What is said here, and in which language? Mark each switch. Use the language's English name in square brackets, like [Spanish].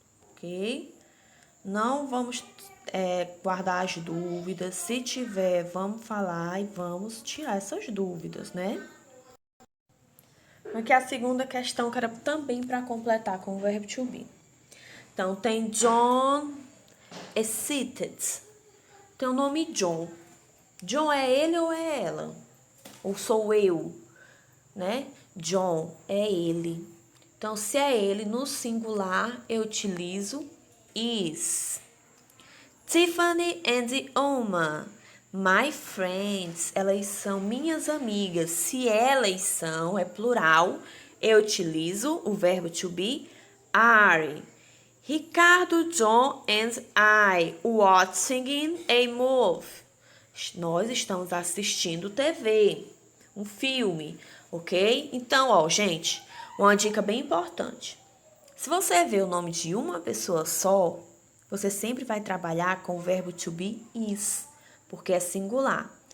[Portuguese] Ok? Não vamos guardar as dúvidas. Se tiver, vamos falar e vamos tirar essas dúvidas, né? Aqui a segunda questão que era também para completar com o verbo to be. Então, tem [English] John is seated. [Portuguese] Tem o nome John. John é ele ou é ela? Ou sou eu? Né? John é ele. Então, se é ele, no singular, eu utilizo is. Tiffany and Oma, [English] my friends, [Portuguese] elas são minhas amigas. Se elas são, é plural, eu utilizo o verbo to be are. [English] Ricardo, John and I watching a movie. [Portuguese] Nós estamos assistindo TV, um filme, ok? Então, ó, gente, uma dica bem importante. Se você vê o nome de uma pessoa só, você sempre vai trabalhar com o verbo to be is, porque é singular.